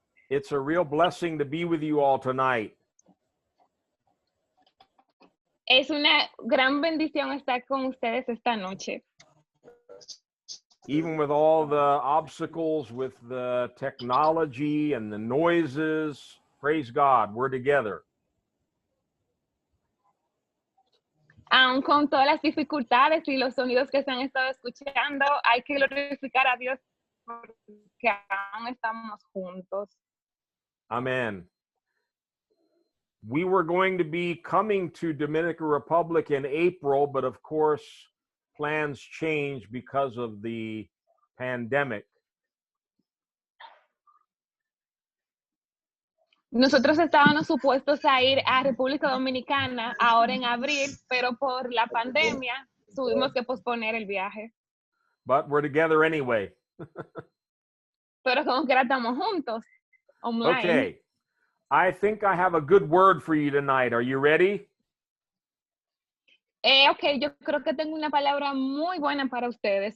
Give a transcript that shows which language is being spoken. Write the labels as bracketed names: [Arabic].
[English] It's a real blessing to be with you all tonight. [Spanish] Es una gran bendición estar con ustedes esta noche. [English] Even with all the obstacles with the technology and the noises, praise God, we're together. [Spanish] Aun con todas las dificultades y los sonidos que se han estado escuchando, hay que glorificar a Dios porque aún estamos juntos. [English] Amen. We were going to be coming to Dominican Republic in April, but of course, plans changed because of the pandemic. [Spanish] Nosotros estábamos supuestos a ir a República Dominicana ahora en abril, pero por la pandemia tuvimos que posponer el viaje. [English] But we're together anyway. [Spanish] Pero como que estamos juntos, online. [English] Okay. I think I have a good word for you tonight. Are you ready? [Spanish] Ok, yo creo que tengo una palabra muy buena para ustedes.